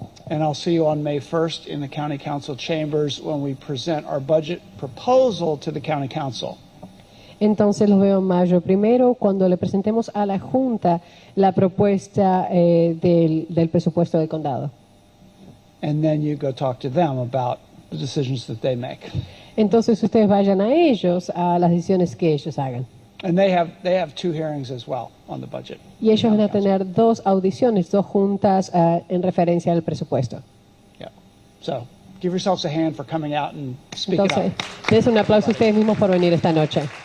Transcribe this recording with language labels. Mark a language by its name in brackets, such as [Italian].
[English] And I'll see you on May 1st in the County Council chambers when we present our budget proposal to the County Council. [Spanish] Entonces los veo en mayo primero cuando le presentemos a la Junta la propuesta del presupuesto del condado. [English] And then you go talk to them about the decisions that they make. [Spanish] Entonces ustedes vayan a ellos a las decisiones que ellos hagan. [English] And they have 2 hearings as well on the budget. [Spanish] Y ellos van a tener 2 audiciones, 2 juntas en referencia al presupuesto. [English] Yeah. So, give yourselves a hand for coming out and speaking [Spanish] Entonces, [English] up. [Spanish] les un aplauso a ustedes mismos por venir esta noche.